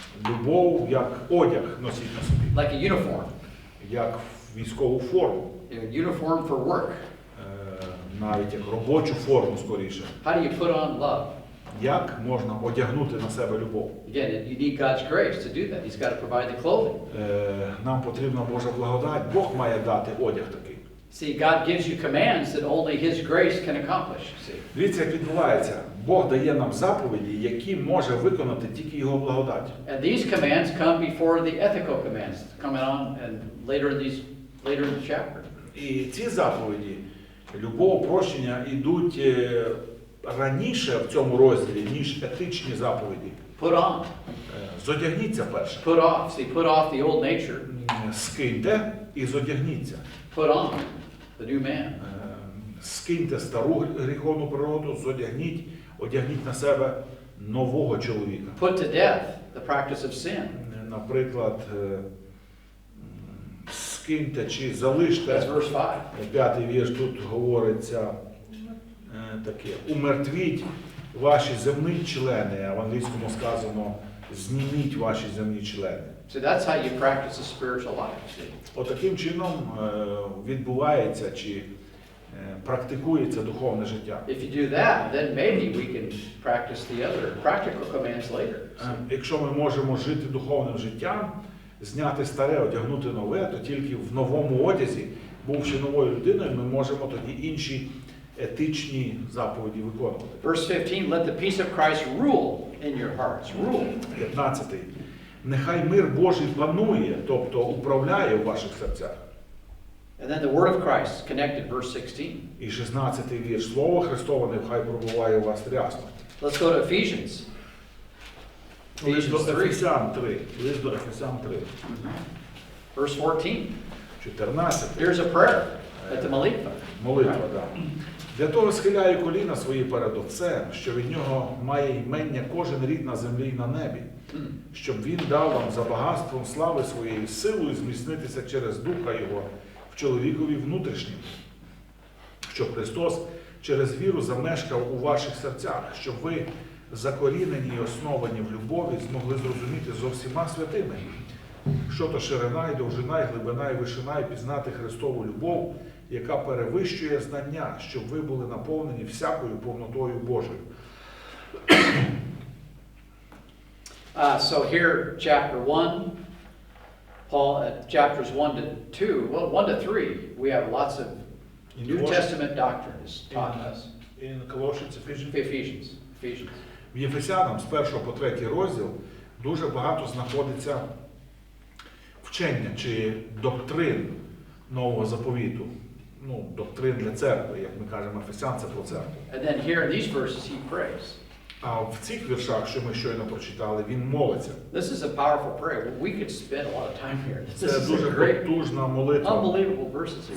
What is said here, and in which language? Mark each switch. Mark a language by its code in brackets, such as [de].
[uk] Любов як одяг носіть на собі, [en] like a uniform, [uk] як військову форму, [en] a uniform for work. [uk] навіть як робочу форму скоріше. [en] How do you put on love? [uk] Як можна одягнути на себе любов? [en] Again, you need God's grace to do that. He's got to provide the clothing. [uk] Нам потрібна Божа благодать. Бог має дати одяг такий. [en] See, God gives you commands that only His grace can accomplish. See? [uk] Дивіться, як відбувається. Бог дає нам заповіді, які може виконати тільки Його благодать. [en] And these commands come before the ethical commands coming on and later in the chapter. [uk] І ці заповіді, любов, прощення, йдуть раніше в цьому розділі, ніж етичні заповіді. [en] Put on. [uk] Зодягніться перше. [en] Put off. See, put off the old nature. [uk] Скиньте і зодягніться. [en] Put on the new man. [uk] Скиньте стару гріховну природу, одягніть на себе нового чоловіка. [en] Put to death the practice of sin. [uk] Наприклад, скиньте чи залиште, [en] That's verse 5. [uk] 5-й вірш тут говориться таке, умертвіть ваші земні члени, а в англійському сказано, зніміть ваші земні члени. [en] So that's how you practice a spiritual life. See? [uk] Отаким чином відбувається чи практикується духовне життя. [en] If you do that, then maybe we can practice the other practical commands later. [uk] Якщо ми можемо жити духовним життям, зняти старе, одягнути нове, то тільки в новому одязі, бувши новою людиною, ми можемо тоді інші етичні заповіді виконувати. [en] Verse 15, let the peace of Christ rule in your hearts. Rule. [uk] 15. Нехай мир Божий панує, тобто управляє в ваших серцях. [en] And then the word of Christ connected, verse 16. [uk] І 16-й вірш. Слово Христове нехай пробуває у вас рясно. [en] Let's go to Ephesians. [uk] Лист до [en] Ephesians 3, [uk] Ефесян 3. Лист до Ефесян 3. [en] verse 14. [uk] 14. [en] Here's a prayer at the молитва. [uk] Молитва, так. Для того схиляю коліна свої перед Отцем, що від нього має ймення кожен рід на землі і на небі, щоб він дав вам за багатством слави своєї силою зміцнитися через Духа Його в чоловікові внутрішнім, щоб Христос через віру замешкав у ваших серцях, щоб ви, закорінені і основані в любові, змогли зрозуміти зо всіма святими, що то ширина, і довжина, і глибина, і вишина, і пізнати Христову любов, яка перевищує знання, щоб ви були наповнені всякою повнотою Божою. [en] So here, chapter 1, Paul, chapters 1 to 2, well, 1 to 3, we have lots of New Testament doctrine is taught us. In Colossians, Ephesians. Ephesians. [uk] В Єфесянам з 1 по 3 розділ дуже багато знаходиться вчення чи доктрин Нового заповіту. Доктрин для церкви, як ми кажемо, Ефесян це про церкву. [en] And then here in these verses he prays. [uk] А в цих віршах, що ми щойно прочитали, він молиться. [en] This is a powerful prayer. We could spend a lot of time here. This [uk] Це [en] is a [uk] дуже [en] great, [uk] потужна молитва. [en] unbelievable verses here.